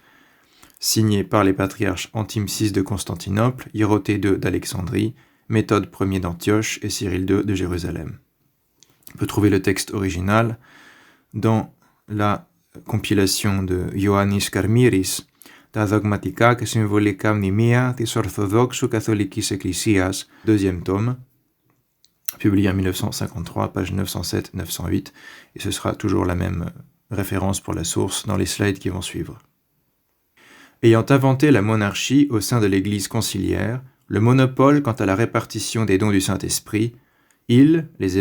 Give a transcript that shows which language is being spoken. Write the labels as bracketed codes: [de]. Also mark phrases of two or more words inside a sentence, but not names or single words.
[fr] Signé par les patriarches Antime VI de Constantinople, Hiéroté II d'Alexandrie, Méthode Ier d'Antioche et Cyril II de Jérusalem. On peut trouver le texte original dans la compilation de Ioannis Karmiris, [el] τα δογματικά και συμβολικά μνημεία της Ορθοδόξου Καθολικής Εκκλησίας, [fr] 2e tome, publié en 1953, page 907-908, et ce sera toujours la même référence pour la source dans les slides qui vont suivre. Ayant inventé la monarchie au sein de l'Église conciliaire, le monopole quant à la répartition des dons du Saint-Esprit, Ils, les